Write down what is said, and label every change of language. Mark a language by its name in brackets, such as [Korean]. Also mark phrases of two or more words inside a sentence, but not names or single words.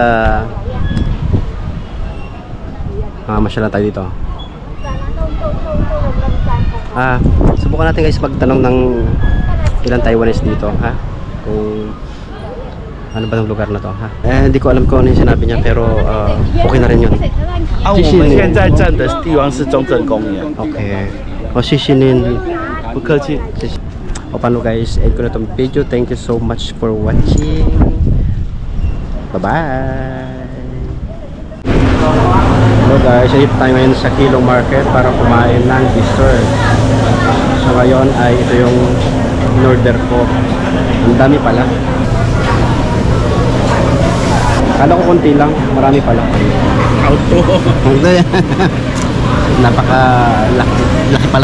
[Filipino] at masyala tayo dito. Subukan natin guys magtanong ng ilang Taiwanese dito, ha? Kung ano ba yung lugar na to, ha? Hindi ko alam kung ano yung sinabi niya, pero okay na rin yun. [Chinese] 我们现在站的地方是中正公园。 Okay. Shishinin. 不客气。 [Filipino] O paano guys, end ko na itong video. [English] Thank you so much for watching. Bye-bye. [Filipino] Hello guys, ayun tayo ngayon sa Kilo Market para kumain ng dessert. So ngayon ay ito yung in-order ko. Ang dami pala. Kala ko konti lang, marami pala. Auto. Napaka laki pala.